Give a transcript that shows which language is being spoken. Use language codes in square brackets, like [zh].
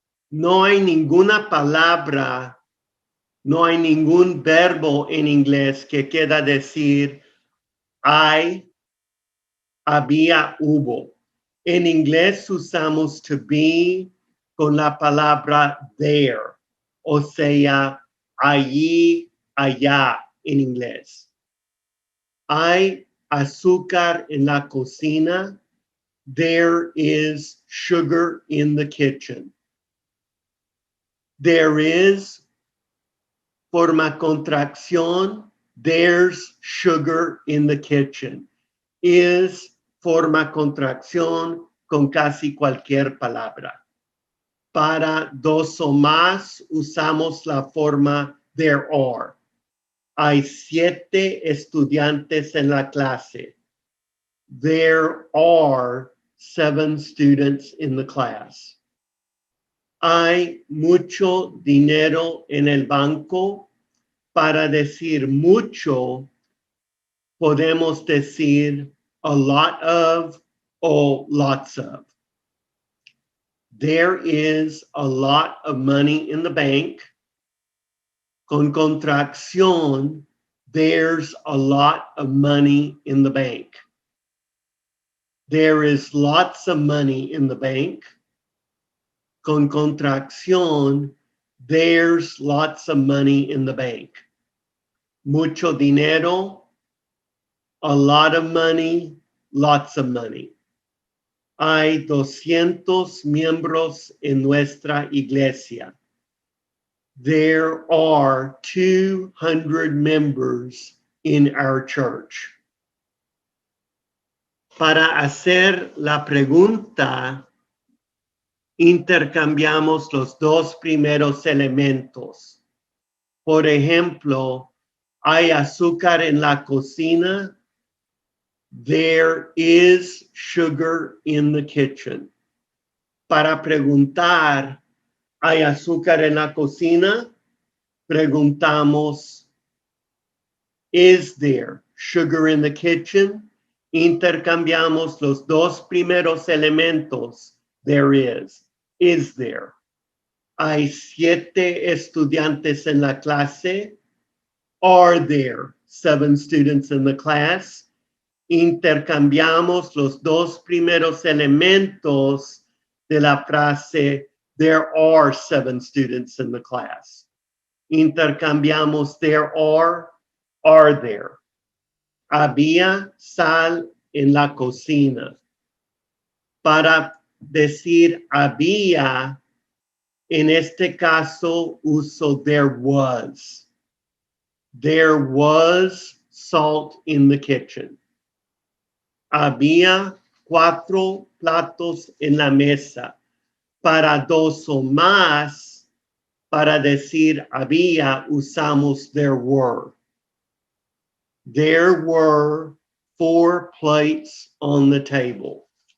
[es] No hay ninguna palabra, no hay ningún verbo en inglés que quiera decir hay, había, hubo. En inglés usamos [en] to be [es] con la palabra there, o sea, allí, allá en inglés. Hay azúcar en la cocina. [en] There is sugar in the kitchen. There is [es] forma contracción. [en] There's sugar in the kitchen. [es] Is forma contracción con casi cualquier palabra. Para dos o más usamos la forma [en] there are. [es] Hay 7 estudiantes en la clase. [en] There are 7 students in the class. [es] Hay mucho dinero en el banco. Para decir mucho, podemos decir [en] a lot of [es] o [en] lots of. There is a lot of money in the bank. [es] Con contracción, [en] there's a lot of money in the bank. There is lots of money in the bank. [es] Con contracción, [en] there's lots of money in the bank. [es] Mucho dinero, [en] a lot of money, lots of money. [es] Hay 200 miembros en nuestra iglesia. [en] There are 200 members in our church. [es] Para hacer la pregunta, intercambiamos los dos primeros elementos. Por ejemplo, ¿hay azúcar en la cocina? [en] There is sugar in the kitchen. [es] Para preguntar, ¿hay azúcar en la cocina? Preguntamos, [en] is there sugar in the kitchen? [es] Intercambiamos los dos primeros elementos. [en] There is there. [es] ¿Hay 7 estudiantes en la clase? [en] Are there 7 students in the class? [es] Intercambiamos los dos primeros elementos de la frase, [en] there are 7 students in the class. [es] Intercambiamos [en] there are there. [es] Había sal en la cocina. Para decir había, en este caso uso [en] there was. There was salt in the kitchen. [es] Había 4 platos en la mesa. Para 2 o más, para decir había, usamos [en] there were. There were 4 plates on the table.